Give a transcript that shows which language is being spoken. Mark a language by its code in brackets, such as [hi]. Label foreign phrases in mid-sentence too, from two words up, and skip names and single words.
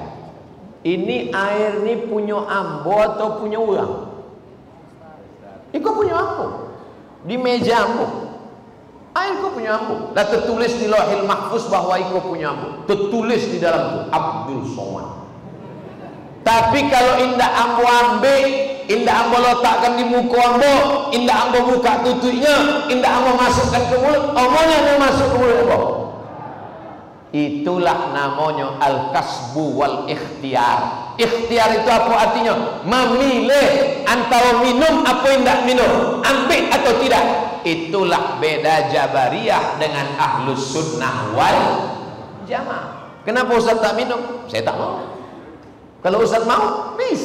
[id] Ini air ini punya ambo atau punya orang? Iko punya apa? Di meja ambo. Iko punya ambo. Dah tertulis di Lauhil Mahfuz bahwa iko punya ambo. Tertulis di dalam itu Abdul Somad. Tapi kalau indah ambo ambil, indah ambo letakkan di muka ambo, indah ambo buka tutupnya, indah ambo masukkan ke mulut, omongannya yang masuk ke mulut ambo. Itulah namanya [ar] الكسب والاختيار. [id] Ikhtiar itu apa artinya? Memilih antara minum apa tidak minum, ambil atau tidak. Itulah beda Jabariyah dengan Ahlus Sunnah wal Jamaah. Kenapa Ustaz tak minum? Saya tak mau. Kalau Ustaz mau, bisa.